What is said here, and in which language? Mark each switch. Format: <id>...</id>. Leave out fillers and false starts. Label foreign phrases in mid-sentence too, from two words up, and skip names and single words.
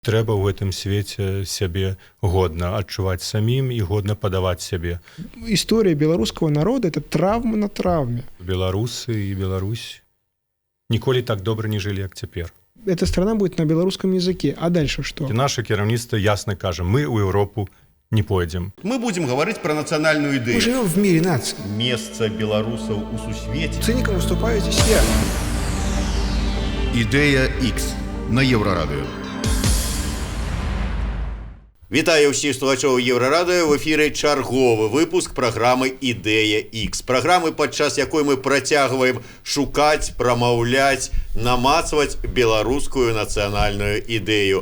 <be>Трэба ў гэтым свеце сябе годна адчуваць самім і годна падаваць сябе.</be> <ru>История белорусского народа – это травма на травме.</ru> <be>Беларусы і Беларусь ніколі так добра не жылі, як цяпер.</be> <ru>Эта страна будет на белорусском языке. А дальше что?</ru> <be>І наше кіраўніцтва ясна кажа, мы ў Еўропу не пойдзем.</be> <ru>Мы будем говорить про национальную идею. Мы живем в мире наций. Место белорусов у сусвете. Циником выступаю здесь я.</ru> <be>Ідея X на Єврорадіо. Вітаю ўсіх слухачоў Еўрарадыё, в эфіры чарговы выпуск праграмы «Ідэя X». Праграмы, падчас якой мы працягваем шукаць, прамаўляць, намацваць беларускую нацыянальную ідэю.</be>